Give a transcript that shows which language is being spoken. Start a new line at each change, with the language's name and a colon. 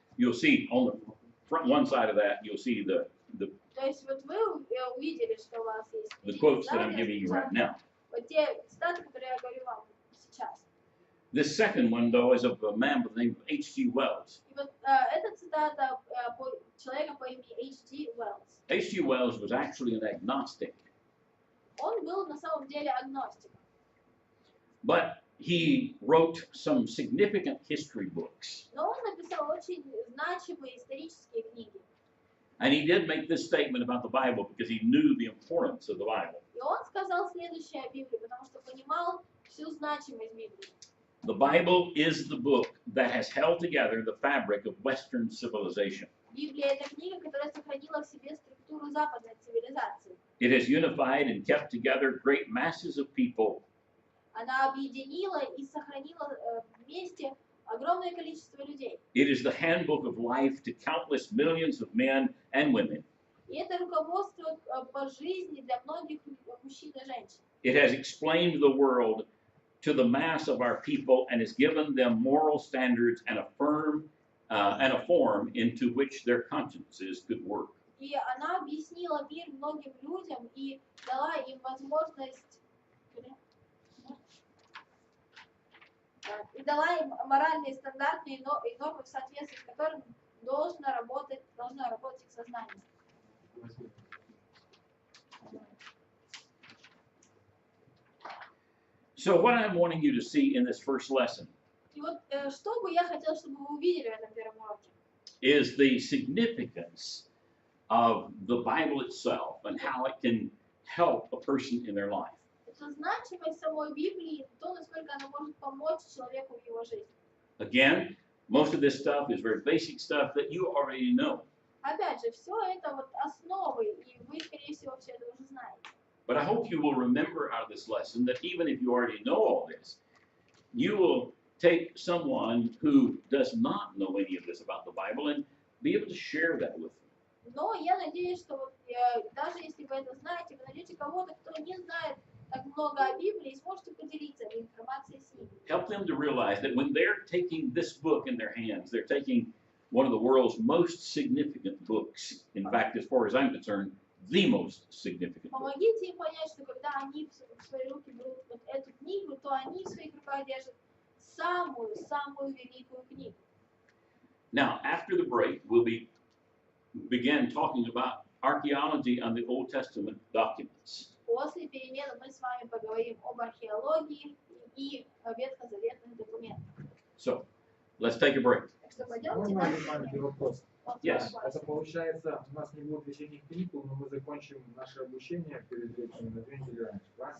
English: You'll see on the front one side of that, you'll see the
Russian: То есть вот вы увидели, что у вас есть
English: the quotes that I'm giving you right now.
Russian: вот те цитаты, которые я говорю вам сейчас.
English: This second one, though, is of a man by the name of H.G. Wells.
Russian: И вот эта цитата человека по имени H.G. Wells.
English: H.G. Wells was actually an agnostic,
Russian: Он был на самом деле агностиком.
English: but he wrote some significant history books.
Russian: Но он написал очень значимые исторические книги.
English: And he did make this statement about the Bible because he knew the importance of the Bible.
Russian: И он сказал следующее о Библии, потому что понимал всю значимость Библии.
English: The Bible is the book that has held together the fabric of Western civilization.
Russian: Библия — это книга, которая сохранила в себе структуру западной цивилизации.
English: It has unified and kept together great masses of people.
Russian: Она объединила и сохранила вместе огромное количество людей.
English: It is the handbook of life to countless millions of men and women.
Russian: И это руководство по жизни для многих мужчин и женщин.
English: It has explained the world to the mass of our people and has given them moral standards and a form into which their consciences could work.
Russian: И она объяснила мир многим людям и дала им возможность, и дала им моральные стандарты и нормы, в соответствии с которыми должно работать их сознание.
English: So what I'm wanting you to see in this first lesson
Russian: И вот что бы я хотела, чтобы вы увидели в этом первом уроке,
English: is the significance of the Bible itself and how it can help a person in their life.
Russian: это значимость самой Библии, то, насколько она может помочь человеку в его жизни.
English: Again, most of this stuff is very basic stuff that you already know.
Russian: Опять же, все это вот основы, и вы, скорее всего, все это уже знаете.
English: But I hope you will remember out of this lesson that even if you already know all this, you will take someone who does not know any of this about the Bible and be able to share that with them.
Russian: Но я надеюсь, что вот, даже если вы это знаете, вы найдете кого-то, кто не знает так много о Библии, и сможете поделиться этой информацией с ними.
English: Help them to realize that when they're taking this book in their hands, they're taking one of the world's most significant books. In fact, as far as I'm concerned, the most significant book.
Russian: Помогите им понять, что когда они в свои руки берут вот эту книгу, то они в своих руках держат самую великую книгу.
English: Now, after the break, we'll begin talking about archaeology on the Old Testament documents.
Russian: После перемены мы с вами поговорим об археологии и ветхозаветных документах.
English: So, let's take a break.
Russian: Так что пойдемте Можно дальше. маленький вопрос?
English: Yes.
Russian: Это получается, у нас не будет весенних каникул, но мы закончим наше обучение перед этим на 2 недели раньше, правильно?